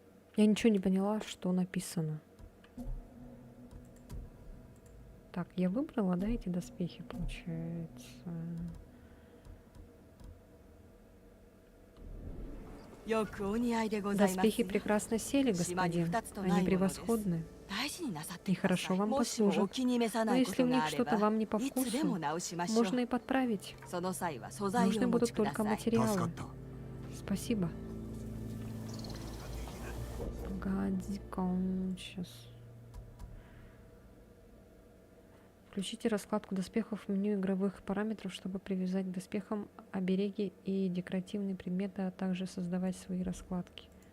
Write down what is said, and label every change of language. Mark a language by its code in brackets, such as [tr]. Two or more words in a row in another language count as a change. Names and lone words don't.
[ru] Я ничего не поняла, что написано. Так, я выбрала, да, эти доспехи, получается. [ja] よくお似合いでございますよ。 [ru] Доспехи прекрасно сели, господин. Они превосходны. [ja] 大事になさってください。 [ru] Хорошо вам [ja] もしもお [ru] послужат. [ja] 気に召さ [ru] Но [ja] ないこ [ru] если [ja] と [ru] в [ja] が [ru] них [ja] あれ [ru] что-то [ja] ば [ru] вам не по [ja] いつで [ru] вкусу, [ja] も直しましょう。 [ru] можно и подправить. [ja] その際は素材を [ru] Нужны [ja] お持 [ru] будут [ja] ちくだ [ru] только [ja] さい。助か [ru] материалы. [ja] った。 [ru] Спасибо. Погоди-ка, сейчас. Включите раскладку доспехов в меню игровых параметров, чтобы привязать к доспехам обереги и декоративные предметы, а также создавать свои раскладки.